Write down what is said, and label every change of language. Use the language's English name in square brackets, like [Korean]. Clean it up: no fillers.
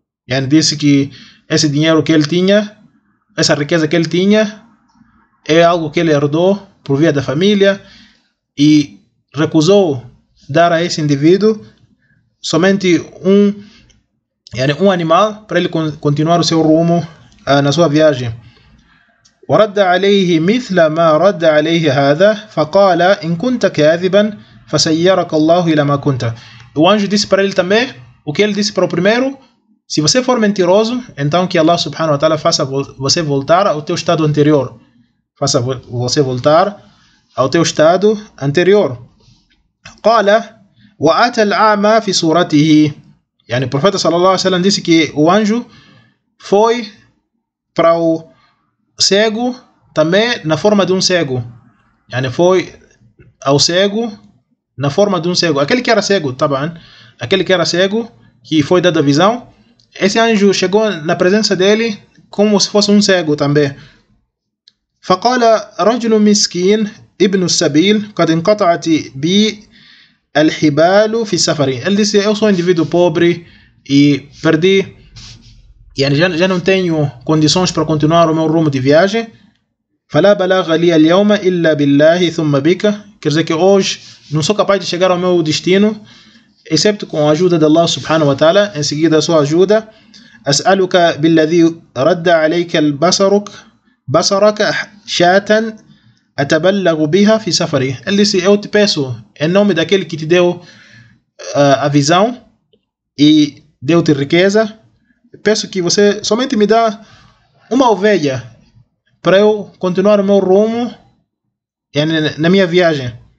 [Portuguese] Yani disse que esse dinheiro que ele tinha, essa riqueza que ele tinha, é algo que ele herdou por via da família e recusou dar a esse indivíduo somente um animal para ele continuar o seu rumo na sua viagem. [Arabic] ورد عليه مثل ما رد عليه هذا فقال إن كنت كاذبا فسيرك الله إلى ما كنت. [Portuguese] O anjo disse para ele também o que ele disse para o primeiro, se você for mentiroso, então que Allah subhanahu wa ta'ala faça você voltar ao teu estado anterior. Faça você voltar ao teu estado anterior. [Arabic] قال وأتى الأعمى في صورته. [Portuguese] Yani o profeta sallallahu alaihi wasallam disse que o anjo foi para o cego também na forma de um cego. Yani foi ao cego na forma de um cego. Aquele que era cego, tá bom? Aquele que era cego, que foi dado a visão, esse anjo chegou na presença dele como se fosse um cego também. [Arabic] فقال رجل مسكين ابن السبيل قد انقطعت بي الحبال في سفري. [Portuguese] Ele disse, eu sou um indivíduo pobre e perdi, yani já não tenho condições para continuar o meu rumo de viagem. [Arabic] فلا بلاغ لي اليوم الا بالله ثم بك. [Portuguese] Quer dizer que hoje não sou capaz de chegar ao meu destino excepto com a ajuda de Allah subhanahu wa ta'ala, em seguida a sua ajuda. [Arabic] اسالك بالذي رد عليك البصرك بصرك شاتا اتبلغ بها في سفري. [Portuguese] Ele disse, eu te peço em nome daquele que te deu a visão e deu-te riqueza, peço que você somente me dá uma ovelha para eu continuar o meu rumo na minha viagem.